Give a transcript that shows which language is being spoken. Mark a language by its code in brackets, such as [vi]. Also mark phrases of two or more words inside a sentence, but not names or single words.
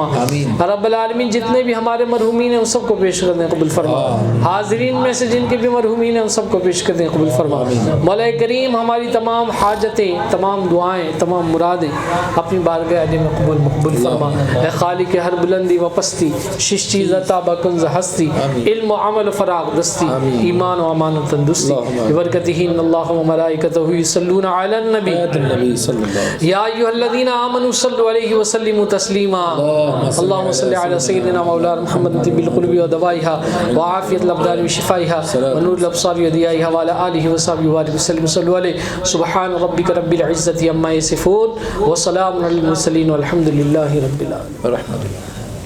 [ar] رب العالمین [ur] جتنے بھی ہمارے مرحومین ہیں ان سب کو پیش کر دیں، قبول فرما۔ حاضرین میں سے جن کے بھی مرحومین ہیں ان سب کو پیش کر دیں، قبول فرما۔ مولا کریم ہماری تمام حاجتیں، تمام دعائیں، تمام مرادیں اپنی بارگاہ علی میں مقبول فرما۔ [fa] اے خالق ہر بلندی و پستی، شش چیز عطا بکنز ہستی، علم و عمل و فراغ دستی، ایمان و امان و تندرستی، [ar] ببرکتہ ان اللہ و ملائکتہ یصلون علی النبی یا ایھا الذین آمنوا صلوا علیہ وسلموا تسلیما۔ اللهم صل علی سیدنا مولانا محمد طب القلوب و دوائها وعافیۃ الابدان و شفائها ونور الابصار و ضیائها وعلی آلہ وصحبہ وبارک وسلم صلوا علیہ۔ سبحان ربک رب العزۃ عما یصفون وسلام علی المرسلین والحمد للہ رب العالمین۔